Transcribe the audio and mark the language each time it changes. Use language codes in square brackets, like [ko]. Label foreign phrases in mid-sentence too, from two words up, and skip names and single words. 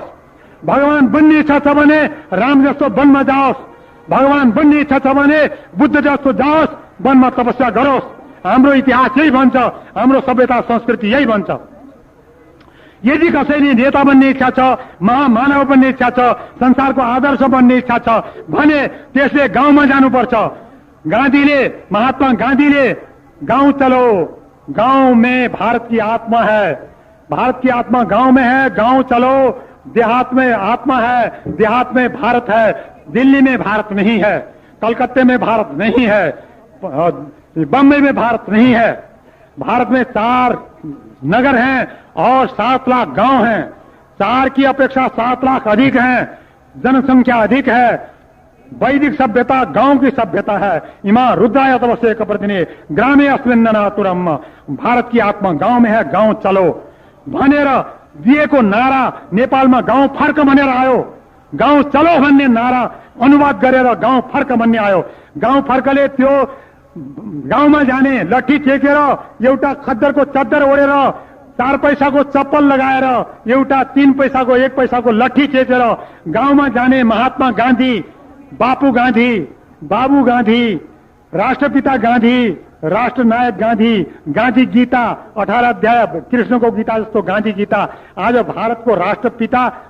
[ne] भगवान बन्ने इच्छा छ भने राम जस्तो वनमा जाओस्, भगवान बन्ने इच्छा छ भने बुद्ध जस्तो जाओस्, वनमा तपस्या गरोस्। हाम्रो इतिहास यही भन्छ, हाम्रो सभ्यता संस्कृति यही भन्छ। यदि कसैले नेता बन्ने इच्छा छ, महामानव बन्ने इच्छा छ, संसारको आदर्श बन्ने इच्छा छ भने त्यसले गाउँमा जानुपर्छ। [hi] महात्मा गांधीले गांव चलो, गांव में भारत की आत्मा है, भारत की आत्मा गांव में है, गांव चलो, देहात में आत्मा है, देहात में भारत है, दिल्ली में भारत नहीं है, कलकत्ते में भारत नहीं है, बम्बई में भारत नहीं है। भारत में 4 नगर हैं और 7 लाख गांव हैं। 4 की अपेक्षा 7 लाख अधिक हैं, जनसंख्या अधिक है। वैदिक सभ्यता गांव की सभ्यता है। [sa] इमा रुद्राय तपस्या कप्रतिने ग्रामे अस्मिन्ननातुरम, [hi] भारत की आत्मा गांव में है, गांव चलो [ne] भनेर दिएको नारा नेपालमा गाउँ फर्क भनेर आयो। गाउँ चलो भन्ने नारा अनुवाद गरेर गाउँ फर्क भन्ने आयो। गाउँ फर्कले त्यो गाउँमा जाने लट्ठी टेकेर एउटा खद्दरको चद्दर ओढेर 4 पैसाको चप्पल लगाएर एउटा 3 पैसाको 1 पैसाको लट्ठी चेचेर गाउँमा जाने महात्मा गान्धी, बाबु गान्धी, राष्ट्रपिता गान्धी, राष्ट्रनायक गान्धी, गान्धी गीता 18 अध्याय कृष्णको गीता जस्तो गान्धी गीता आज भारतको राष्ट्रपिता